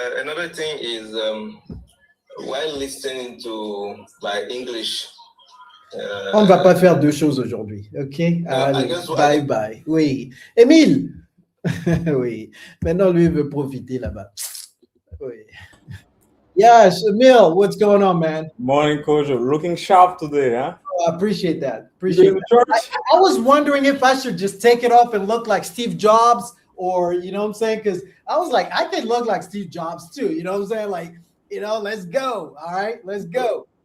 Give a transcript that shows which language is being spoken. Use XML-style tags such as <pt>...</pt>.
<en>Another thing is while listening to my English.</en> <fr>On ne va pas faire deux choses aujourd'hui, OK? Allez, bye. Oui. Émile! Oui. Maintenant, lui, il veut profiter là-bas. Oui.</fr> <en>Yes, Emil, what's going on, man? Morning, coach. You're looking sharp today, huh? Oh, I appreciate that. You in church? I was wondering if I should just take it off and look like Steve Jobs or you know what I'm saying? Because I was like, I could look like Steve Jobs too. You know what I'm saying? Like, let's go. All right, let's go.</en>